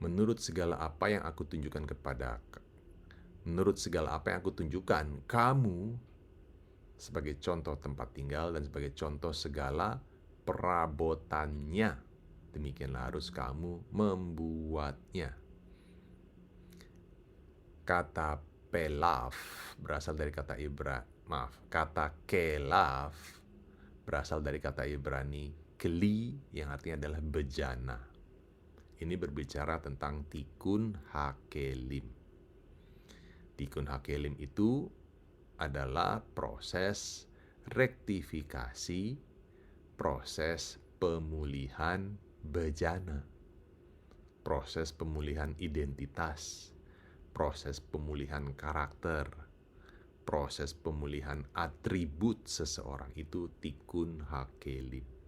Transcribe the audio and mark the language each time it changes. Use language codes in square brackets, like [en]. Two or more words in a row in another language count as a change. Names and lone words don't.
[id] Menurut segala apa yang aku tunjukkan kamu sebagai contoh tempat tinggal dan sebagai contoh segala perabotannya, demikianlah harus kamu membuatnya. Kata pelaf berasal dari kata kelaf berasal dari kata Ibrani keli yang artinya adalah bejana. Ini berbicara tentang [he] תיקון הכלים. תיקון הכלים [id] itu adalah proses rektifikasi, proses pemulihan bejana, proses pemulihan identitas, proses pemulihan karakter, proses pemulihan atribut seseorang, itu [he] תיקון הכלים.